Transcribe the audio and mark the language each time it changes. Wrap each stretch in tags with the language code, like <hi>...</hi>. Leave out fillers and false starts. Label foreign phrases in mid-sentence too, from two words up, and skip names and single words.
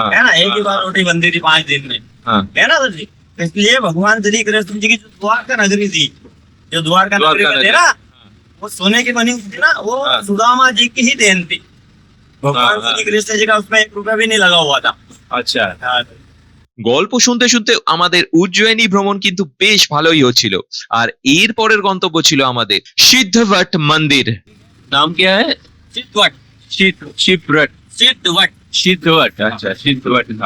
<hi>है ना, एक ही बार रोटी बनती थी 5 दिन में, हाँ है ना तो जी। इसलिए भगवान श्री कृष्ण जी की जो द्वारका नगरी थी, जो द्वारका नगरी में थे ना, वो सोने की बनी हुई थी ना, वो हाँ। सुदामा जी की ही देन थी। भगवान हाँ। श्री कृष्ण जी का उसमें 1 रुपया भी नहीं लगा हुआ था। अच्छा हाँ।</hi> <bn>গল্প শুনতে শুনতে আমাদের উজ্জয়িনী ভ্রমণ কিন্তু বেশ ভালোই হচ্ছিল। আর এর পরের গন্তব্য ছিল আমাদের সিদ্ধবট মন্দির।</bn> <hi>नाम क्या है? सिद्धवट शिवव्रत। सिद्धवट सिद्धवट, अच्छा सिद्धवट घाट।</hi>